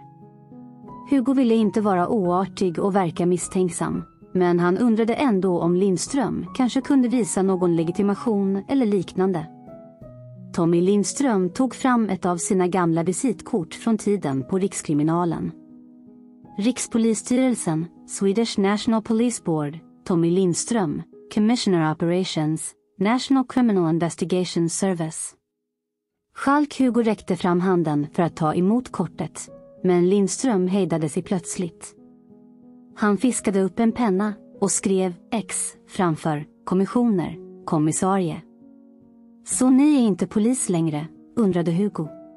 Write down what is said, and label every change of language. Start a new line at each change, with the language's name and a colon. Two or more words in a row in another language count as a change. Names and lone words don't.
Swedish: Hugo ville inte vara oartig och verka misstänksam, men han undrade ändå om Lindström kanske kunde visa någon legitimation eller liknande. Tommy Lindström tog fram ett av sina gamla visitkort från tiden på Rikskriminalen.
English: Rikspolisstyrelsen, Swedish National Police Board, Tommy Lindström, Commissioner Operations, National Criminal Investigation Service.
Swedish: Schalk-Hugo räckte fram handen för att ta emot kortet, men Lindström hejdade sig plötsligt. Han fiskade upp en penna och skrev X framför kommissioner, kommissarie. Så ni är inte polis längre, undrade Hugo.